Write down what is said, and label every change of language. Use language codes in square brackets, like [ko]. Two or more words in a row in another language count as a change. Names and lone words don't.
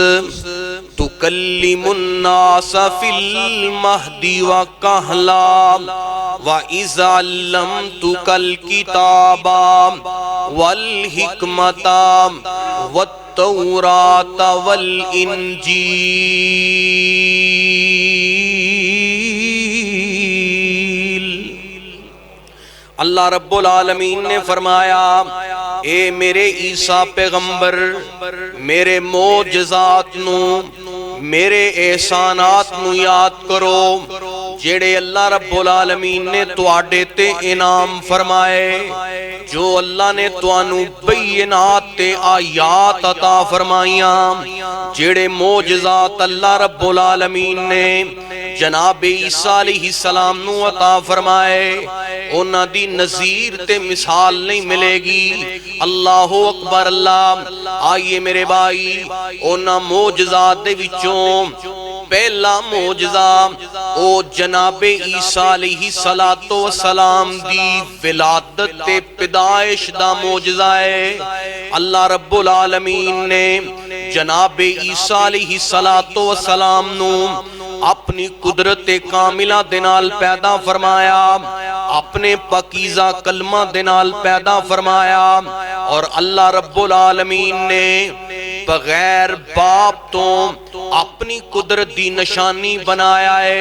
[ar] تکلم الناس فی المہد وکہلا وَإِذْ عَلَّمْتُكَ الْكِتَابَ وَالْحِكْمَةَ وَالتَّوْرَاةَ وَالْإِنْجِيلَ۔ [pa] اللہ رب العالمین نے فرمایا اے میرے عیسیٰ پیغمبر، میرے معجزات نو، میرے احسانات نو یاد کرو جیڑے اللہ رب العالمین نے تواڈے تے انعام فرمائے، جو اللہ نے توانو بینات تے آیات عطا فرمائیاں، جیڑے معجزات اللہ رب العالمین نے جناب عیسیٰ [ar] علیہ السلام [pa] نو عطا فرمائے، انہاں دی نظیر تے مثال نہیں ملے گی۔ [ar] اللہ اکبر اللہ۔ [ur] آئیے میرے بھائی، [pa] انہاں معجزات دے وچوں پہلا معجزہ او جناب عیسیٰ [ar] علیہ السلام [pa] دی ولادت تے پیدائش دا معجزہ ہے۔ اللہ رب العالمین نے جناب عیسیٰ [ar] علیہ السلام [pa] نو اپنی قدرت کاملہ دنال پیدا فرمایا، اپنے پاکیزہ کلمہ دنال پیدا فرمایا، اور اللہ رب العالمین نے بغیر باپ تو اپنی قدرت دی نشانی بنایا ہے۔